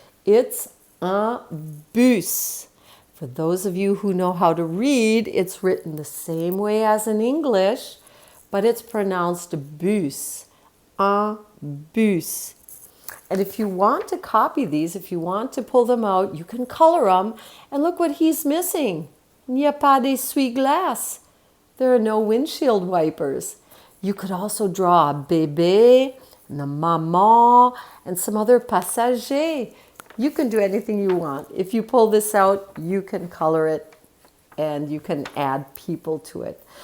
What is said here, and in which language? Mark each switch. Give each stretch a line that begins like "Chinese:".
English: It's un bus. For those of you who know how to read, it's written the same way as in English, but it's pronounced bus. Un bus. And if you want to copy these, if you want to pull them out, you can color them. And look what he's missing.
French: Il n'y a pas d'essuie-glace.
English: There are no windshield wipers. You could also draw a bébé, and a maman, and some other passagers. You can do anything you want. If you pull this out, you can color it and you can add people to it.